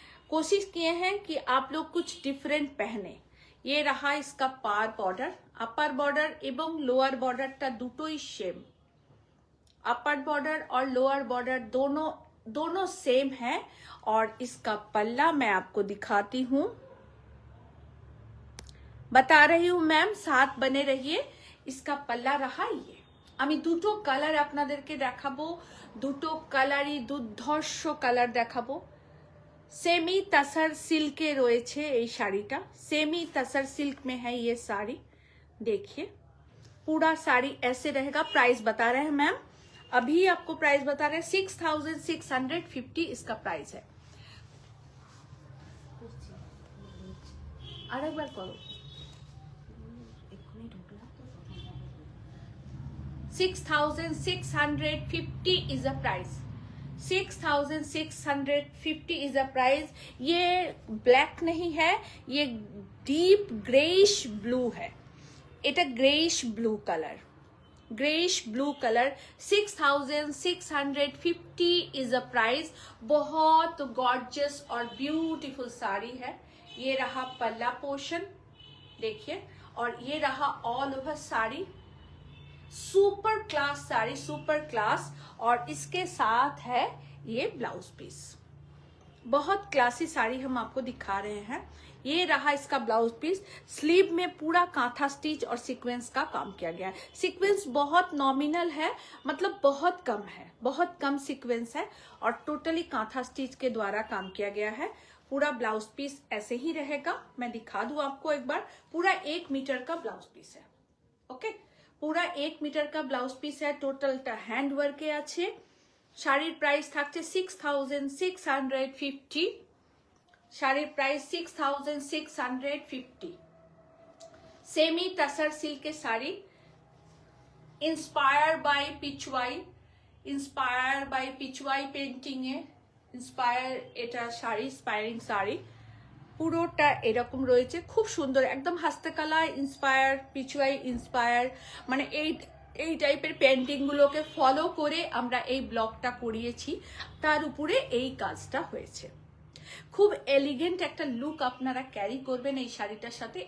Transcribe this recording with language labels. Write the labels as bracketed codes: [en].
[hi] कोशिश किए हैं कि आप लोग कुछ डिफरेंट पहने। ये रहा इसका पार बॉर्डर, अपर बॉर्डर एवं लोअर बॉर्डरটা [bn] দুটোই [hi] सेम। अपर बॉर्डर और लोअर बॉर्डर दोनों सेम है। और इसका पल्ला मैं आपको दिखाती हूँ, बता रही हूँ मैम, साथ बने रहिए। इसका पल्ला रहा ये। [bn] আমি দুটো কালার আপনাদেরকে দেখাবো, দুটো কালারই দুর্ধর্ষ কালার দেখাবো। सेमी तसर सिल्के রয়েছে এই শাড়িটা। [hi] सेमी तसर सिल्क में है ये साड़ी। देखिए पूरा साड़ी ऐसे रहेगा। प्राइस बता रहे हैं मैम, अभी आपको प्राइस बता रहे हैं 6650 इसका प्राइस है। [bn] আর একবার করো। [en] 6650 is the price। 6650 is the price। [hi] ये ब्लैक नहीं है, ये डीप ग्रेइश ब्लू है। [bn] এটা greyish blue colour, [hi] greyish blue colour. [en] 6650 is a price. [hi] बहुत गॉर्जियस और ब्यूटीफुल साड़ी है। ये रहा पल्ला पोर्शन, देखिए। और ये रहा all over sari. Super class sari, super class. और इसके साथ है ये ब्लाउज पीस। बहुत क्लासी साड़ी हम आपको दिखा रहे हैं। ये रहा इसका ब्लाउज पीस। स्लीव में पूरा कांथा स्टिच और सीक्वेंस का काम किया गया है। सीक्वेंस बहुत नॉमिनल है, मतलब बहुत कम है, बहुत कम सीक्वेंस है। और टोटली कांथा स्टिच के द्वारा काम किया गया है। पूरा ब्लाउज पीस ऐसे ही रहेगा। मैं दिखा दूं आपको एक बार। पूरा 1 मीटर का ब्लाउज पीस है। ओके, पूरा 1 मीटर का ब्लाउज पीस है। [bn] टोटलটা হ্যান্ড ওয়ার্কে আছে। শাড়ির প্রাইস থাকছে 6650। শাড়ির প্রাইস 6650। सेमी तसर सिल्क के sari, inspire bye Pichwai, inspire bye Pichwai painting है। इंस्पायर এটা শাড়ি, इंस्पायरिंग শাড়ি। পুরোটা এরকম রয়েছে, খুব সুন্দর একদম হস্তকলা ইন্সপায়ার, পিচওয়াই ইন্সপায়ার। মানে এই টাইপের পেন্টিং গুলোকে ফলো করে আমরা এই ব্লগটা করিয়েছি। তার উপরে এই কাজটা হয়েছে। খুব এলিগেন্ট একটা লুক আপনারা ক্যারি করবেন এই শাড়িটার সাথে।